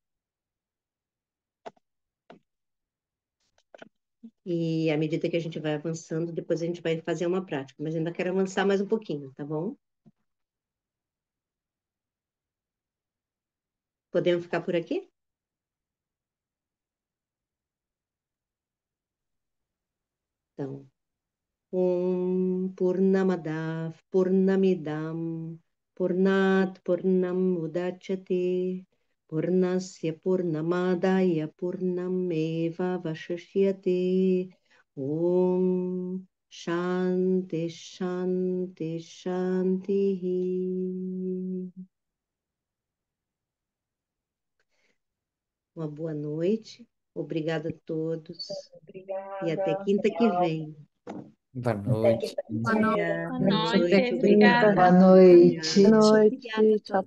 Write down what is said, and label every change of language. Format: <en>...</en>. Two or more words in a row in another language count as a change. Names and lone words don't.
<pt>E à medida que a gente vai avançando, depois a gente vai fazer uma prática, mas ainda quero avançar mais um pouquinho, tá bom? Podemos ficar por aqui? Então,</pt> <sa>पूर्णमदः पूर्णमिदम् पूर्णात् पूर्णम् उदच्यते पूर्णस्य पूर्णमादाय पूर्णमेव वशिष्यते ॐ शान्ति शान्ति शान्ति.</sa> <pt>Uma boa noite. Obrigada a todos. E até Obrigada. quinta que vem. Boa noite. Boa noite. Obrigada. Boa Boa noite. noite, Obrigada. obrigada. Boa noite. Boa Obrigada a noite. Tchau,</pt>